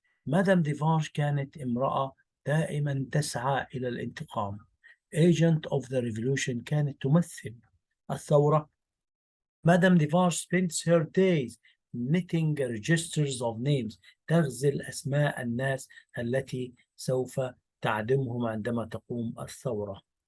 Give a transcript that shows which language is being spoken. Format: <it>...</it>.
<ar>مدام ديفانج كانت امرأة دائما تسعى إلى الانتقام.</ar> <en>Agent of the revolution</en> <ar>كانت تمثل الثورة. مدام ديفانج</ar> <en>spends her days knitting registers of names،</en> <ar>تغزل أسماء الناس التي سوف تعدمهم عندما تقوم الثورة.</ar>